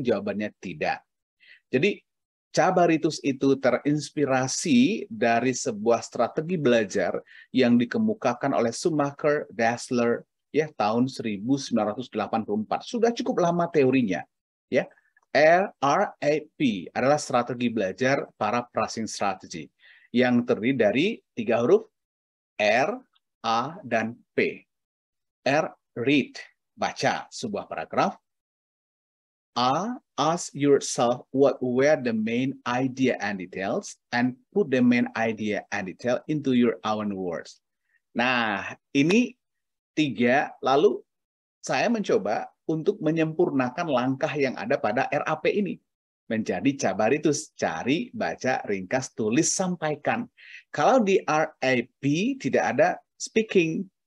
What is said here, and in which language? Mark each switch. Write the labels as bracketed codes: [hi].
[id] Jawabannya tidak. Jadi Cabaritus itu terinspirasi dari sebuah strategi belajar yang dikemukakan oleh Schumacher Dassler ya tahun 1984. Sudah cukup lama teorinya ya. RAP adalah strategi belajar para pricing strategy yang terdiri dari 3 huruf R, A, dan P. [en] R, read, [id] baca sebuah paragraf. [en] A, ask yourself what were the main idea and details and put the main idea and detail into your own words. [id] Nah, ini 3, lalu saya mencoba untuk menyempurnakan langkah yang ada pada RAP ini. Menjadi Cabaritus, cari, baca, ringkas, tulis, sampaikan. Kalau di RAP tidak ada speaking.